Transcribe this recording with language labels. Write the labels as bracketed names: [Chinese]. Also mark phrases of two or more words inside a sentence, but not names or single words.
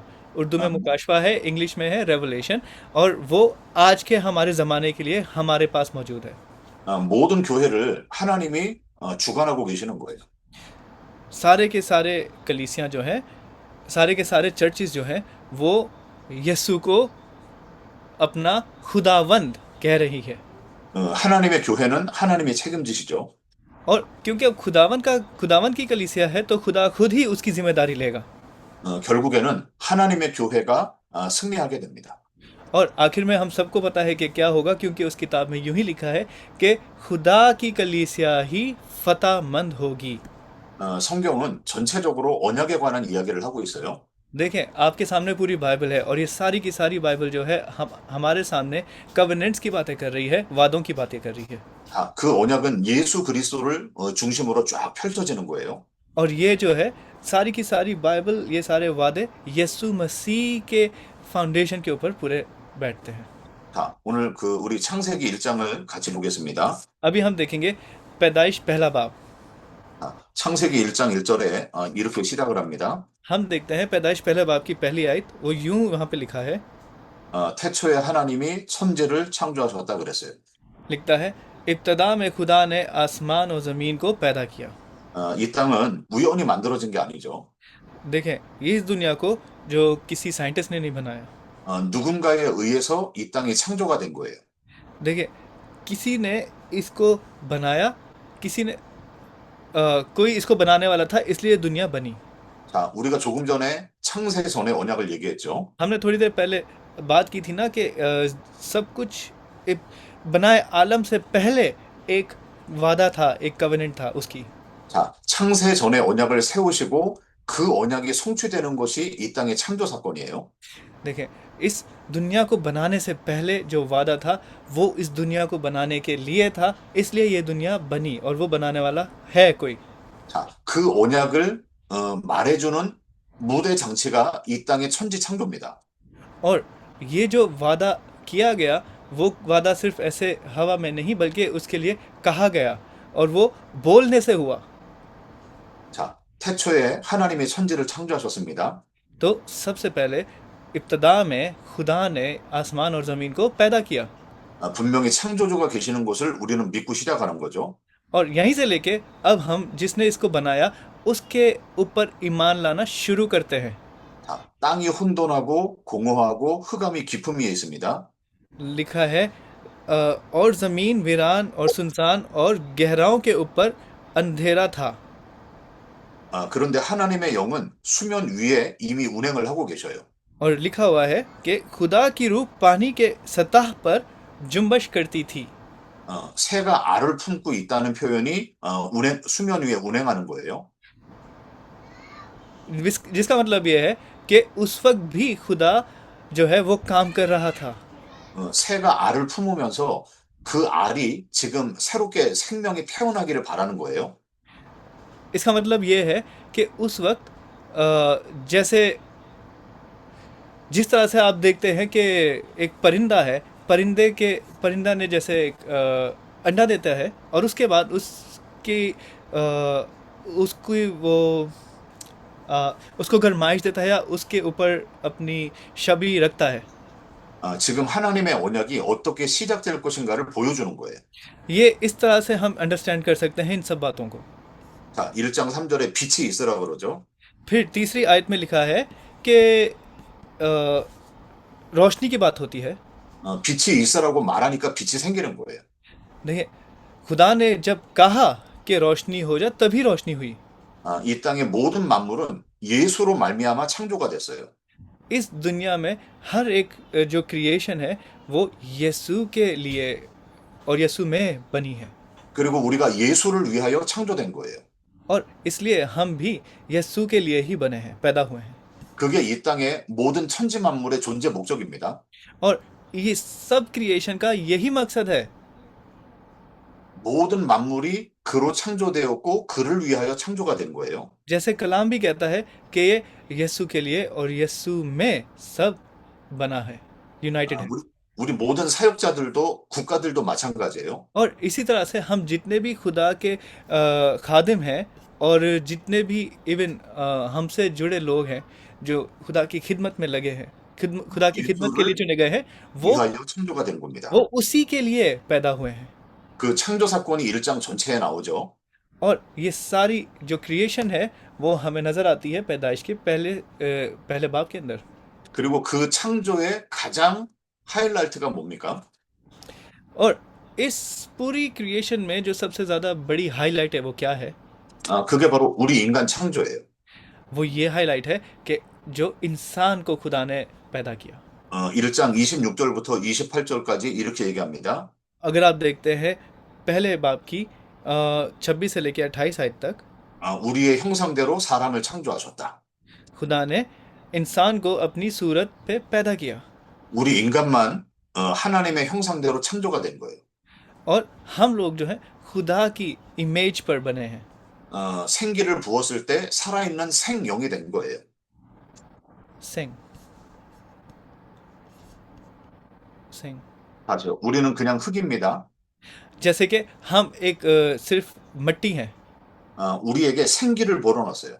[Urdu] اردو میں مکاشفہ ہے، انگلش میں ہے ریولیشن، اور وہ آج کے ہمارے زمانے کے لیے ہمارے پاس موجود ہے. [Korean] 모든 교회를 하나님이 주관하고 계시는 거예요. [Urdu] سارے کے سارے کلیسیائیں جو ہیں، سارے کے سارے چرچز جو ہیں، وہ یسوع کو اپنا خداوند کہہ رہی ہے. [Korean] 하나님의 교회는 하나님이 책임지시죠. [Urdu] اور کیونکہ اب خداوند کی کلیسیا ہے، تو خدا خود ہی اس کی ذمہ داری لے گا. [Korean] 결국에는 하나님의 교회가 승리하게 됩니다. [Urdu] اور آخر میں ہم سب کو پتا ہے کہ کیا ہوگا، کیونکہ اس کتاب میں یوں ہی لکھا ہے کہ خدا کی کلیسیا ہی فتح مند ہوگی. [Korean] 성경은 전체적으로 언약에 관한 이야기를 하고 있어요. [Urdu] دیکھیں، آپ کے سامنے پوری بائبل ہے، اور یہ ساری کی ساری بائبل جو ہے ہمارے سامنے کوویننٹس کی باتیں کر رہی ہے، وعدوں کی باتیں کر رہی ہے. [Korean] 그 언약은 예수 그리스도를 중심으로 쫙 펼쳐지는 거예요. [Urdu] اور یہ جو ہے ساری کی ساری بائبل، یہ سارے وعدے یسوع مسیح کے فاؤنڈیشن کے اوپر پورے بیٹھتے ہیں. [Korean] 오늘 우리 창세기 1장을 같이 보겠습니다. [Urdu] ابھی ہم دیکھیں گے پیدائش پہلا باب. [Korean] 창세기 1장 1절에 이렇게 시작을 합니다. [Urdu] ہم دیکھتے ہیں پیدائش پہلے باب کی پہلی آیت، وہ یوں وہاں پہ لکھا ہے, [Korean] 태초에 하나님이 천지를 창조하셨다 그랬어요. [Urdu] لکھتا ہے، ابتدا میں خدا نے آسمان اور زمین کو پیدا کیا. [Korean] 이 땅은 우연히 만들어진 게 아니죠. [Urdu] دیکھیں، یہ اس دنیا کو جو کسی سائنٹسٹ نے نہیں بنایا. [Korean] 누군가에 의해서 이 땅이 창조가 된 거예요. [Urdu] دیکھیں، کسی نے اس کو بنایا، کسی نے کوئی اس کو بنانے والا تھا، اس لیے دنیا بنی. [Korean] 우리가 조금 전에 창세 전의 언약을 얘기했죠. [Urdu] ہم نے تھوڑی دیر پہلے بات کی تھی نا کہ سب کچھ بنائے عالم سے پہلے ایک وعدہ تھا، ایک کوویننٹ تھا اس کی. [Korean] 창세 전의 언약을 세우시고 그 언약이 성취되는 것이 이 땅의 창조 사건이에요. [Urdu] دیکھیں، اس دنیا کو بنانے سے پہلے جو وعدہ تھا، وہ اس دنیا کو بنانے کے لیے تھا، اس لیے یہ دنیا بنی، اور وہ بنانے والا ہے کوئی. [Korean] 그 언약을 말해주는 무대 장치가 이 땅의 천지 창조입니다. [Urdu] اور یہ جو وعدہ کیا گیا، وہ وعدہ صرف ایسے ہوا میں نہیں، بلکہ اس کے لیے کہا گیا، اور وہ بولنے سے ہوا. [Korean] 태초에 하나님이 천지를 창조하셨습니다. [Urdu] تو سب سے پہلے ابتدا میں خدا نے آسمان اور زمین کو پیدا کیا. [Korean] 분명히 창조주가 계시는 것을 우리는 믿고 시작하는 거죠. [Urdu] اور یہیں سے لے کے اب ہم جس نے اس کو بنایا اس کے اوپر ایمان لانا شروع کرتے ہیں. [Korean] 땅이 혼돈하고 공허하고 흑암이 깊음 위에 있습니다. [Urdu] لکھا ہے، اور زمین ویران اور سنسان اور گہراؤں کے اوپر اندھیرا تھا. [Korean] 그런데 하나님의 영은 수면 위에 이미 운행을 하고 계셔요. [Urdu] اور لکھا ہوا ہے کہ خدا کی روح پانی کے سطح پر جنبش کرتی تھی. [Korean] 새가 알을 품고 있다는 표현이 수면 위에 운행하는 거예요. [Urdu] جس کا مطلب یہ ہے کہ اس وقت بھی خدا جو ہے وہ کام کر رہا تھا. [Korean] 새가 알을 품으면서 그 알이 지금 새롭게 생명이 태어나기를 바라는 거예요. [Urdu] اس کا مطلب یہ ہے کہ اس وقت جیسے جس طرح سے آپ دیکھتے ہیں کہ ایک پرندہ ہے، پرندہ نے جیسے ایک انڈا دیتا ہے اور اس کے بعد اس کی وہ اس کو گرمائش دیتا ہے یا اس کے اوپر اپنی چھوی رکھتا ہے. [Korean] 지금 하나님의 언약이 어떻게 시작될 것인가를 보여주는 거예요. [Urdu] یہ اس طرح سے ہم انڈرسٹینڈ کر سکتے ہیں ان سب باتوں کو. [Korean] 자, 1장 3절에 빛이 있으라 그러죠. [Urdu] پھر تیسری آیت میں لکھا ہے کہ اَ، روشنی کی بات ہوتی ہے. [Korean] 빛이 있으라고 말하니까 빛이 생기는 거예요. [Urdu] دیکھیے، خدا نے جب کہا کہ روشنی ہو جا تبھی روشنی ہوئی. [Korean] 이 땅의 모든 만물은 예수로 말미암아 창조가 됐어요. [Urdu] اس دنیا میں ہر ایک جو کریئیشن ہے وہ یسوع کے لیے اور یسوع میں بنی ہے [Korean] 그리고 우리가 예수를 위하여 창조된 거예요. [Urdu] اور اس لیے ہم بھی یسوع کے لیے ہی بنے ہیں، پیدا ہوئے ہیں. [Korean] 그게 이 땅의 모든 천지 만물의 존재 목적입니다. [Urdu] اور یہ سب کریئیشن کا یہی مقصد ہے. [Korean] 모든 만물이 그로 창조되었고 그를 위하여 창조가 된 거예요. [Urdu] جیسے کلام بھی کہتا ہے کہ یہ یسوع کے لیے اور یسوع میں سب بنا ہے، یونائٹڈ ہے. [Korean] 우리 모든 사역자들도 국가들도 마찬가지예요. [Urdu] اور اسی طرح سے ہم جتنے بھی خدا کے خادم ہیں اور جتنے بھی ایون ہم سے جڑے لوگ ہیں جو خدا کی خدمت میں لگے ہیں، خدا کی خدمت کے لیے چنے گئے ہیں, [Korean] 위하여 창조가 된 겁니다. [Urdu] وہ اسی کے لیے پیدا ہوئے ہیں. [Korean] 그 창조 사건이 1장 전체에 나오죠. [Urdu] اور یہ ساری جو کریئیشن ہے وہ ہمیں نظر آتی ہے پیدائش کے پہلے باب کے اندر. [Korean] 그리고 그 창조의 가장 하이라이트가 뭡니까? [Urdu] اور اس پوری کریئیشن میں جو سب سے زیادہ بڑی ہائی لائٹ ہے وہ کیا ہے? [Korean] 그게 바로 우리 인간 창조예요. [Urdu] وہ یہ ہائی لائٹ ہے کہ جو انسان کو خدا نے پیدا کیا. [Korean] 1장 26절부터 28절까지 이렇게 얘기합니다. [Urdu] اگر آپ دیکھتے ہیں پہلے باب کی 26 سے لے کر 28 آیت تک, [Korean] 우리의 형상대로 사람을 창조하셨다. [Urdu] خدا نے انسان کو اپنی صورت پہ پیدا کیا [Korean] 우리 인간만 하나님의 형상대로 창조가 된 거예요. [Urdu] اور ہم لوگ جو ہے خدا کی امیج پر بنے ہیں. [Korean] 생기를 부었을 때 살아있는 생영이 된 거예요. सिंह 맞아요. 우리는 그냥 흙입니다. [Urdu] جیسے کہ ہم ایک صرف مٹی ہیں. [Korean] 우리에게 생기를 불어넣었어요.